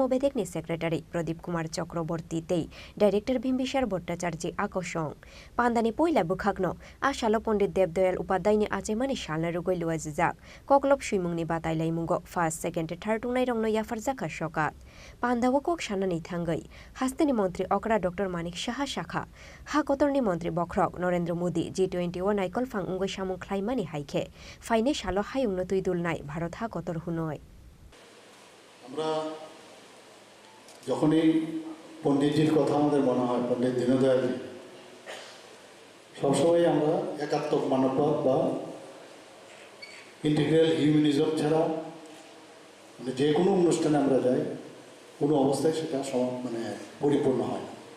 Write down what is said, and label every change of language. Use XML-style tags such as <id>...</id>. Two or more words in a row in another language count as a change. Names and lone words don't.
<trp>बेदेकनि सेक्रेटारि प्रदीप कुमार चक्रवर्ती ते डाइरेक्टर बिम्बिसार भट्टाचार्य आकर्षण पान्दानि पयला बुखाग्नो आशालो पण्डित देवदयाल उपाध्यायनि आचेमानि सालनो रुगै लुवाजिजाक ककलब सुइमुंनि बातायलाय मुंगो</trp> <en>first second third</en> <trp>टुंनाय रंनो याफार जाखा सकात पान्दावो कक सानानि थांगै हास्तिनि मन्त्री अकरा डक्टर मानिक साहा शाखा हाकतरनि मन्त्री बख्रक नरेंद्र मोदी G20 o नायकलफां उंगै सामुं ख्लायमानि हाइखे फाइने सालो हायुंनो तैदुलनाय भारत हाकतर हुनय</trp> <bn>আমরা যখনই পণ্ডিতজির কথা আমাদের মনে হয় পণ্ডিত দীনদয়ালজি সবসময় আমরা একাত্মক মানববাদ বা</bn> <en>integral humanism</en> <bn>ছাড়া মানে যে কোনো অনুষ্ঠানে আমরা যাই কোনো অবস্থায় সেটা পরিপূর্ণ হয় না।</bn>